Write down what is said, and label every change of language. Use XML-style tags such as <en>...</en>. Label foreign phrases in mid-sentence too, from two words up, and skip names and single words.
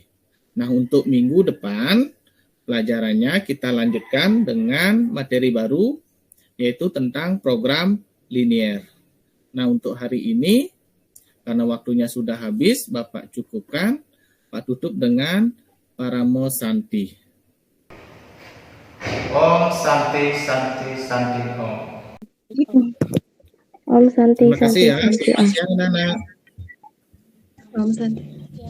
<id>Nah, untuk minggu depan, pelajarannya kita lanjutkan dengan materi baru, yaitu tentang program linear. Nah, untuk hari ini, karena waktunya sudah habis, Bapak cukupkan, Pak tutup dengan</id> <sa>Paramo Santi. Om Santi Santi Santi Om. Om Santi</sa> <id>Terima kasih</id> <sa>Santi</sa> <id>ya.</id> <sa>Santi</sa> <id>Selamat siang, Nana.</id> <sa>Om Santi.</sa>